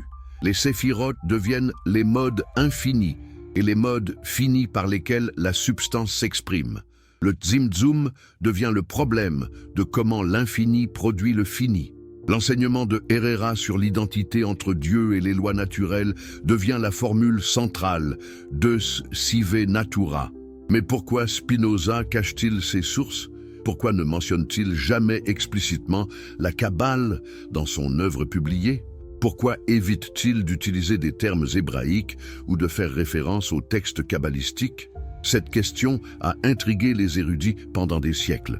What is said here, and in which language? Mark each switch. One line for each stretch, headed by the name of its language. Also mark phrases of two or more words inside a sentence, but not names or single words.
French: Les Séphiroth deviennent les modes infinis et les modes finis par lesquels la substance s'exprime. Le Tzimtzum devient le problème de comment l'infini produit le fini. L'enseignement de Herrera sur l'identité entre Dieu et les lois naturelles devient la formule centrale,
Latin: Deus sive natura.
French: Mais pourquoi Spinoza cache-t-il ses sources? Pourquoi ne mentionne-t-il jamais explicitement la Kabbale dans son œuvre publiée? Pourquoi évite-t-il d'utiliser des termes hébraïques ou de faire référence aux textes kabbalistiques? Cette question a intrigué les érudits pendant des siècles.